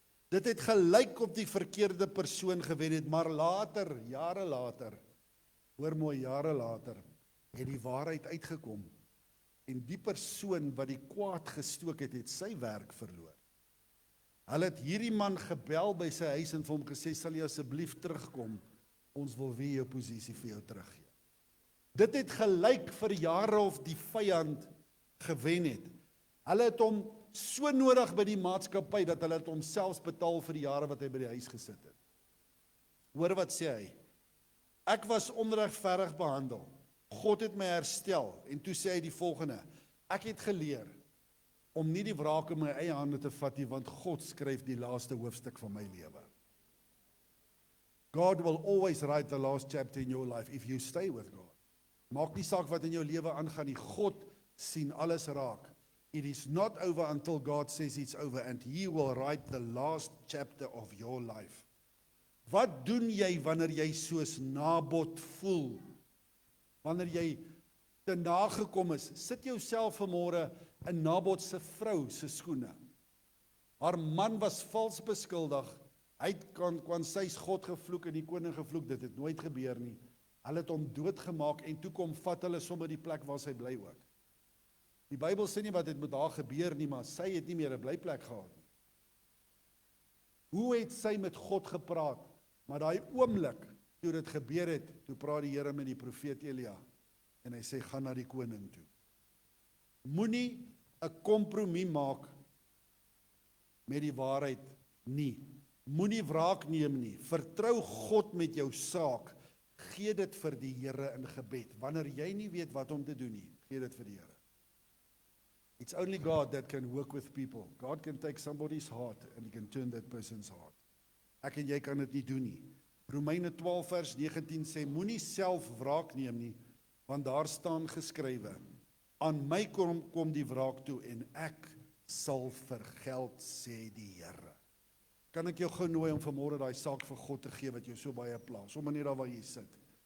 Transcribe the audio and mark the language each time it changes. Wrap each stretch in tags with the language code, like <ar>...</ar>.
<af>Dit het gelyk op die verkeerde persoon gewen het, maar later, jare later, hoor mooi, jare later, het die waarheid uitgekom. En die persoon wat die kwaad gestook het, het sy werk verloor. Hulle het hierdie man gebel by sy huis en vir hom gesê, sal jy asseblief terugkom, ons wil weer jou posisie vir jou teruggee. Dit het gelyk vir jare of die vyand gewen het. Hulle het hom so nodig by die maatskappy, dat hulle het hom selfs betaal vir die jare wat hy by die huis gesit het. Hoor wat sê hy? Ek was onregverdig behandel. God het my herstel, en toe sê hy die volgende, ek het geleer om nie die wraak in my eie hande te vat nie, want God skryf die laaste hoofstuk van my lewe.</af> <en>God will always write the last chapter in your life if you stay with God.</en> <af>Maak nie saak wat in jou lewe aangaan nie, God sien alles raak.</af> <en>It is not over until God says it's over, and He will write the last chapter of your life.</en> <af>Wat doen jy wanneer jy soos Nabot voel? Wanneer jy te nagekom is, sit jouself vanmôre in Nabot se vrou se skoene. Haar man was vals beskuldig, hy het kwansys God gevloek en die koning gevloek, dit het nooit gebeur nie. Hulle het hom doodgemaak en toe kom vat hulle sommer die plek waar sy bly ook. Die Bybel sê nie wat het met haar gebeur nie, maar sy het nie meer 'n blyplek gehad nie. Hoe het sy met God gepraat? Maar daai oomblik, toe dit gebeur het, toe praat die Here met die profeet Elia, en hy sê, gaan na die koning toe. Moenie 'n kompromie maak met die waarheid nie. Moenie wraak neem nie. Vertrou God met jou saak. Gee dit vir die Here in gebed. Wanneer jy nie weet wat om te doen nie, gee dit vir die Here.</af> <en>It's only God that can work with people. God can take somebody's heart and He can turn that person's heart.</en> <af>Ek en jy kan dit nie doen nie. Romeine 12 vers 19 sê, moenie self wraak neem nie, want daar staan geskrywe, Aan my kom die wraak toe en ek sal vergeld, sê die Here. Kan ek jou gou nooi om vanmôre daai saak vir God te gee wat jou so baie pla, sommer net daar waar jy sit.</af>